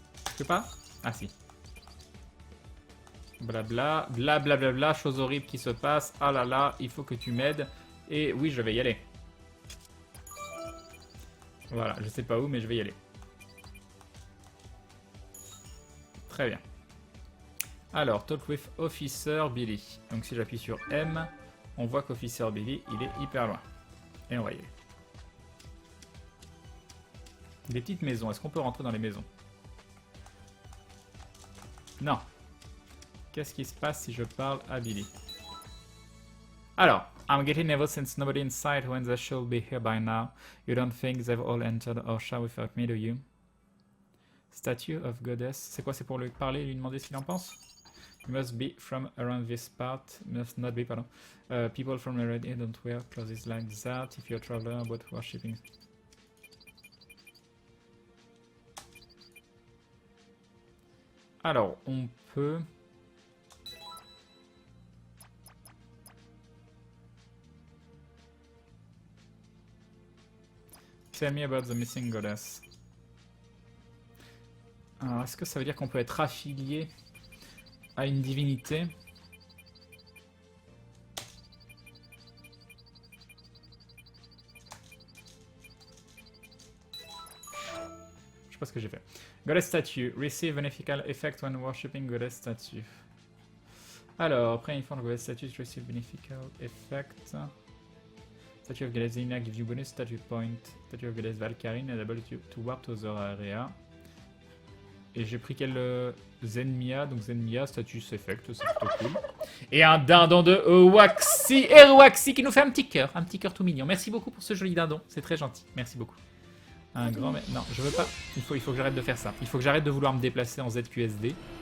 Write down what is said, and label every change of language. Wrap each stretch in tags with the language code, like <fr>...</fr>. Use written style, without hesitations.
<fr>Je peux pas? Ah si. Blabla, blablabla, chose horrible qui se passe. Ah là là, il faut que tu m'aides. Et oui, je vais y aller. Voilà, je sais pas où, mais je vais y aller. Très bien.</fr> <en>Alors, talk with Officer Billy.</en> <fr>Donc si j'appuie sur M, on voit qu'Officer Billy, il est hyper loin. Et on va y aller. Des petites maisons, est-ce qu'on peut rentrer dans les maisons? Non. Qu'est-ce qui se passe si je parle à Billy?</fr> <en>Alors, I'm getting nervous since nobody inside when they should be here by now. You don't think they've all entered Osha without me, do you? Statue of Goddess.</en> <fr>C'est quoi? C'est pour lui parler et lui demander ce qu'il en pense?</fr> <en>You must be from around this part. Must not be, pardon. People from the red area don't wear clothes like that. If you're a traveler about worshipping.</en> <fr>Alors, on peut...</fr> <en>Tell me about the missing goddess.</en> <fr>Alors, est-ce que ça veut dire qu'on peut être affilié à une divinité? Je sais pas ce que j'ai fait.</fr> <en>Goddess statue. Receive beneficial effect when worshipping goddess statue.</en> <fr>Alors, après une fois le goddess statue,</fr> <en>receive beneficial effect. Statue of Goddess Zelina gives you bonus statue point. Statue of Goddess Valkyrie enable to warp to other area.</en> <fr>Et j'ai pris quel Zenmia, donc Zenmia, status effect, c'est plutôt cool. Et un dindon de Waxy, Waxy qui nous fait un petit cœur tout mignon. Merci beaucoup pour ce joli dindon, c'est très gentil, merci beaucoup. Un grand... Non, je veux pas, il faut que j'arrête de faire ça. Il faut que j'arrête de vouloir me déplacer en ZQSD.</fr>